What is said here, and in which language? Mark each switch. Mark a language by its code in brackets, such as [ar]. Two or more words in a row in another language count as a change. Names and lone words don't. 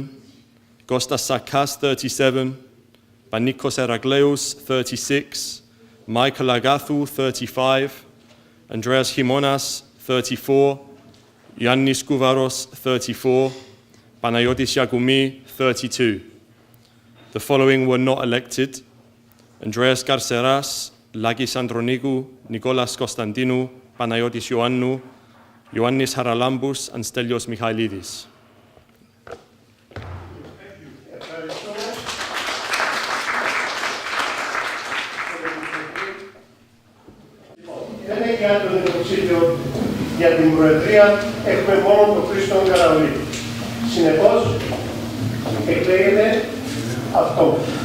[en] Kostas Sakas, 37. Panikos Eragleous, 36. Michael Agathou, 35. Andreas Himonas, 34. Yannis Kouvaros, 34. Panayotis Yagoumi, 32. The following were not elected: Andreas Garceras, Lagis Andronikou, Nikolas Konstantinou, Panayotis Ioannou, Ioannis Haralambous, and Stelios Michailidis. [el] Δεν έχει άλλο υποψήφιο για την Προεδρία, έχουμε μόνο τον Χρήστον Καραουλή. Συνεπώς, εκλέγεται αυτό.